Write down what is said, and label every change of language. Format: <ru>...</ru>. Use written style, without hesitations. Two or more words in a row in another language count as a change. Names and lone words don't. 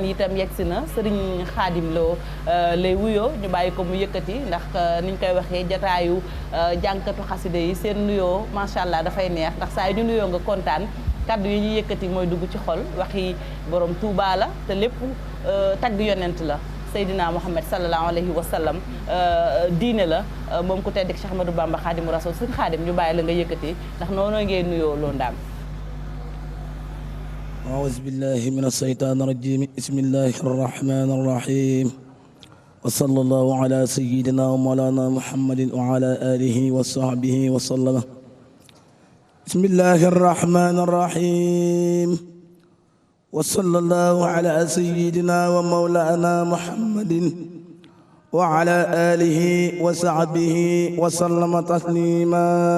<wo>yi itam yegsi na Serigne Khadim Lo lay wuyoo ñu bàyyi ko mu yëkkati ndax niñ koy waxee jataayu jàngkatu xasida yi seen nuyoo</wo> <ar>ما شاء الله</ar> <wo>dafay neex ndax saa yi ñu nuyoo nga kontaan kaddu yi ñuy yëkkati mooy dugg ci xol waxi borom Touba la te lépp tagg yonent la Seydina Muhammad</wo> <ar>صلى الله عليه وسلم</ar> <wo>diine la moom ku tedd Cheikh Ahmadou Bamba Khadimu Rasul Serigne Khadim ñu bàyyi la nga yëkkati ndax noonu ngay nuyoo loo ndaam.</wo> <ar>أعوذ بالله من الشيطان الرجيم بسم الله الرحمن الرحيم وصلى الله على سيدنا ومولانا محمد وعلى آله وصحبه وسلم بسم الله الرحمن الرحيم وصلى الله على سيدنا ومولانا محمد وعلى آله وصحبه وسلم تسليما</ar>